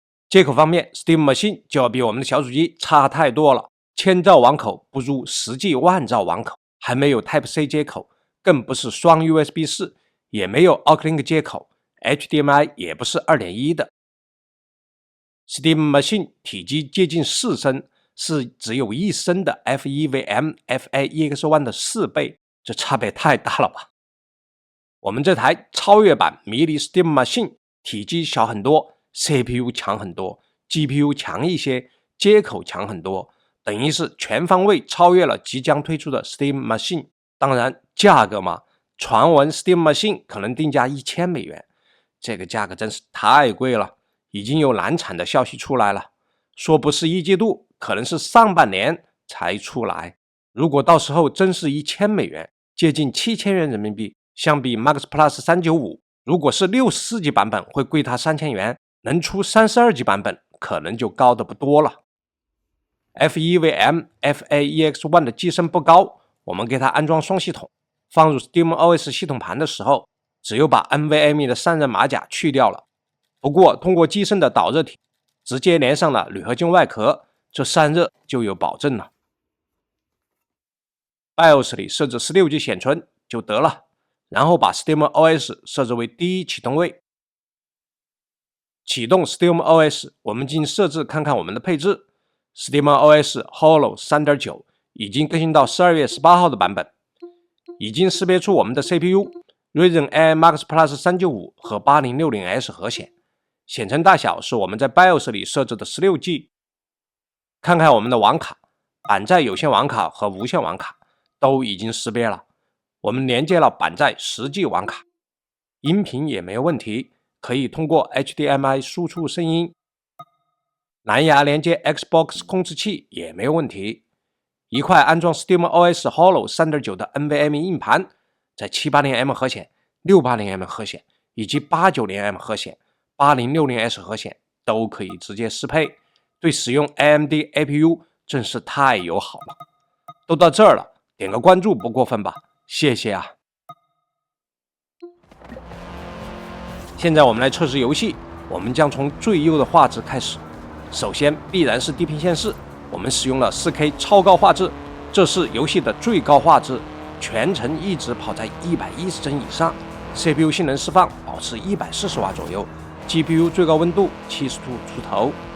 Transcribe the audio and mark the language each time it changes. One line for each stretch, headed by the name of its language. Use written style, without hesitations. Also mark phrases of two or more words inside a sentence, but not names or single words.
Chinese: 接口方面 Steam Machine 就要比我們的小主機差太多了，1000兆網口不如實際萬兆網口，還沒有 Type-C 接口，更不是雙 USB 4，也沒有 Aux-Link 接口， HDMI 也不是 2.1 的。Steam Machine 體積接近4升，是只有1升的 FEVM FA-EX1 的4倍，這差別太大了吧。我們這台超越版迷你 Steam Machine 體積小很多， CPU 強很多， GPU 強一些，接口強很多，等於是全方位超越了即將推出的 Steam Machine。當然價格嘛，傳聞 Steam Machine 可能定價$1000，這個價格真是太貴了，已經有難產的消息出來了，說不是1季度，可能是上半年才出來。如果到時候真是$1000，接近7000元人民幣，相比 Max Plus 395，如果是64G 版本會貴它3000元，能出 32G 版本可能就高得不多了。FEVM FA-EX1 的機身不高，我們給它安裝雙系統，放入 SteamOS 系統盤的時候，只有把 NVMe 的散熱馬甲去掉了。不過通過機身的導熱體直接連上了鋁合金外殼，這散熱就有保證了。BIOS 裡設置 16G 顯存就得了，然後把 SteamOS 設置為第一啟動位。啟動 SteamOS， 我們進設置看看我們的配置。SteamOS Holo 3.9 已經更新到12月18號的版本，已經識別出我們的 CPU Ryzen AI Max Plus 395 和 8060S 核顯，顯存大小是我們在 BIOS 裡設置的 16G。看看我們的網卡，板載有線網卡和無線網卡都已經識別了，我們連接了板載10G 網卡，音頻也沒有問題，可以通過 HDMI 輸出聲音。藍牙連接 Xbox 控制器也没有問題。一塊安裝 SteamOS Holo 3.9 的 NVMe 硬盤，在 780M 核显、680M 核显以及 890M 核显、8060S 核显都可以直接適配，对使用 AMD APU 真是太友好了。都到这儿了，點個關注不過分吧？謝謝啊！現在我們來測試遊戲，我們將從最優的畫質開始。首先必然是地平線4，我们使用了 4K 超高畫質，這是遊戲的最高畫質，全程一直跑在110幀以上 ，CPU 性能釋放保持140瓦左右 ，GPU 最高溫度70度出頭。